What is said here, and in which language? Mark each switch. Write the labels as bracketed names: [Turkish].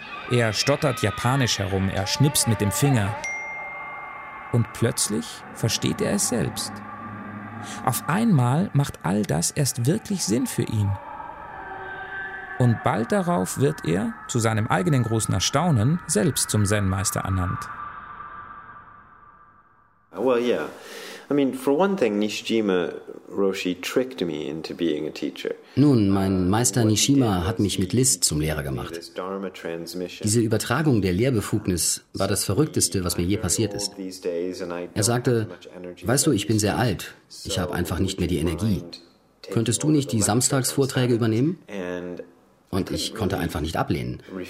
[German] Er stottert japanisch herum, er schnipst mit dem Finger. Und plötzlich versteht er es selbst. Auf einmal macht all das erst wirklich Sinn für ihn. Und bald darauf wird er, zu seinem eigenen großen Erstaunen, selbst zum Zen-Meister ernannt. [English] Well, yeah. I mean, for one thing, Nishijima Roshi tricked me into being a teacher. [German] Nun, mein Meister Nishima hat mich mit List zum Lehrer gemacht. Diese Übertragung der Lehrbefugnis war das Verrückteste, was mir je passiert ist. Er sagte, weißt du, ich bin sehr alt, ich habe einfach nicht mehr die Energie. Könntest du nicht die Samstagsvorträge übernehmen? Und ich konnte einfach nicht ablehnen.